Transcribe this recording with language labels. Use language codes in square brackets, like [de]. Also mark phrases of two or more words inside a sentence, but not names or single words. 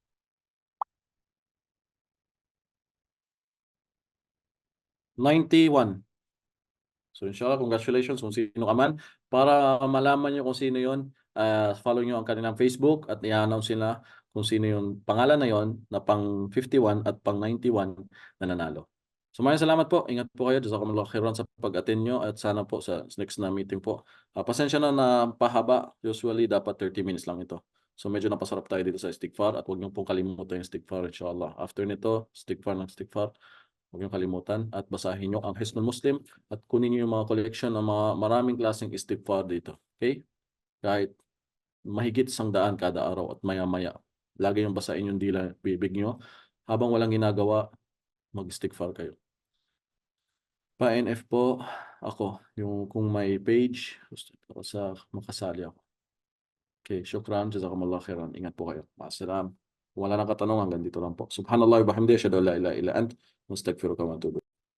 [tl] 91. So [ar] إن شاء الله, [tl] congratulations kung sino ka man. Para malaman nyo kung sino yun, follow nyo ang kanilang Facebook at i-announce nila kung sino yung pangalan na yon na pang 51 at pang 91 na nanalo. So maraming salamat po. Ingat po kayo. [ar] جزاكم الله خيرا [tl] sa pag-attend nyo at sana po sa next na meeting po. Pasensya na pahaba. Usually dapat 30 minutes lang ito. So medyo napasarap tayo dito sa istighfar at huwag niyo pong kalimutan yung istighfar [ar] إن شاء الله. [tl] After nito, istighfar ng istighfar. Huwag niyong kalimutan at basahin niyo ang Hisnul Muslim at kunin niyo yung mga collection ng mga maraming klaseng istighfar dito. Okay? Kahit mahigit 100 kada araw at maya-maya. Lagi yung basahin yung dila, bibig niyo. Habang walang ginagawa, mag-istighfar kayo. Pa-NF po, ako, yung kung may page, gusto ko sa makasali ako. Okay, [ar] شكرا، جزاكم الله خيرا. [tl] Ingat po kayo. Maasalam. Kung wala nang katanungan, hanggang dito lang po. [ar] سبحان الله وبحمده، أشهد أن لا إله إلا أنت، أستغفرك وأتوب